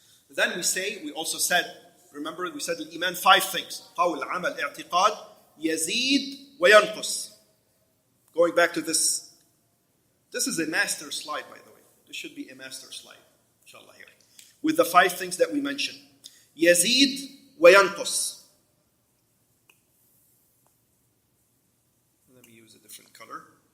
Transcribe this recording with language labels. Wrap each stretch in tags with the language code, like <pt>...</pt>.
<en>Then we also said, remember we said Iman 5 things.</en> <ar>قول عمل اعتقاد يزيد وينقص.</ar> <en>Going back to this is a master slide, by the way. This should be a master slide, inshallah, here. With the 5 things that we mentioned.</en> <ar>يزيد وينقص.</ar> <en>Let me use a different color.</en>